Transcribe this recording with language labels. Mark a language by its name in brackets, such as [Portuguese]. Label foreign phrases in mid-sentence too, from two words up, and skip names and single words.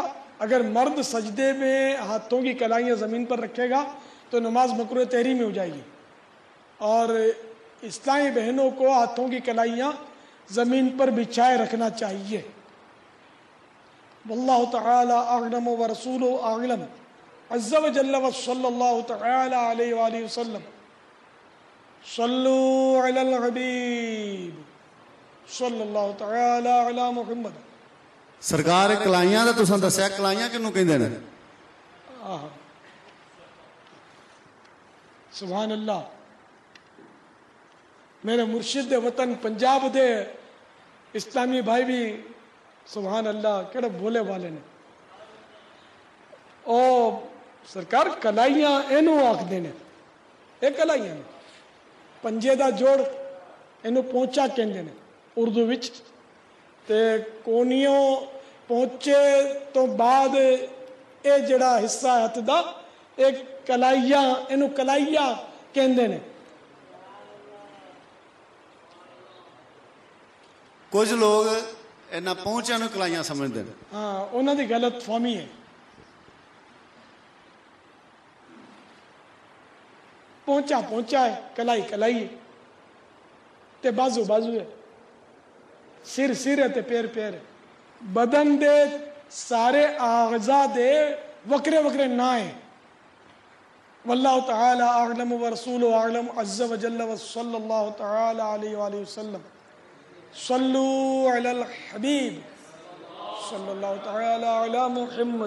[Urdu] اگر مرد سجدے میں ہاتھوں کی کلائیاں زمین پر رکھے گا تو نماز مکروہ تحریمی ہو جائے گی، اور اسلامی بہنوں کو ہاتھوں کی کلائیاں زمین پر بچھائے رکھنا چاہیے. [Arabic] واللہ تعالی اعلم ورسولہ اعلم عز و جل وصلی اللہ تعالی علیہ وآلہ وسلم. صلوا علی الحبیب صلی اللہ تعالی علی محمد. [Punjabi] سرکار کلائیاں دا تساں دسیا، کلائیاں کنوں کہندے نے؟ [Arabic] سبحان اللہ. [Punjabi] میرے مرشد وطن پنجاب دے اسلامی بھائی بھی [Arabic] سبحان اللہ [Punjabi] کہڑے بھولے والے نے. او سرکار کلائیاں اینو آکھدے نے، اے کلائیاں نے پنجے دا جوڑ اینو پہنچا کہندے نے اردو وچ. تے کونیوں پہنچے تو بعد اے جڑا حصہ ہاتھ دا ایک کلائیاں، اینو کلائیاں کہندے نے. ਕੁਝ ਲੋਕ ਇਹਨਾਂ ਪਹੁੰਚਿਆਂ ਨੂੰ ਕਲਾਈਆਂ ਸਮਝਦੇ ਨੇ। ਹਾਂ, ਉਹਨਾਂ ਦੀ ਗਲਤ ਫਹਿਮੀ ਹੈ। ਪਹੁੰਚਾ ਪਹੁੰਚਾ ਹੈ, ਕਲਾਈ ਕਲਾਈ ਹੈ, ਤੇ ਬਾਜ਼ੂ ਬਾਜ਼ੂ ਹੈ, ਸਿਰ ਸਿਰ ਹੈ ਤੇ ਪੈਰ ਪੈਰ ਹੈ। بدن دے سارے اعضاء دے وکرے وکرے نہ ہیں۔ [Arabic] واللہ تعالی اعلم ورسولہ اعلم عز وجل وصلی اللہ تعالی علیہ وآلہ وسلم۔ صلو علی الحبیب صلی اللہ تعالی علی محمد۔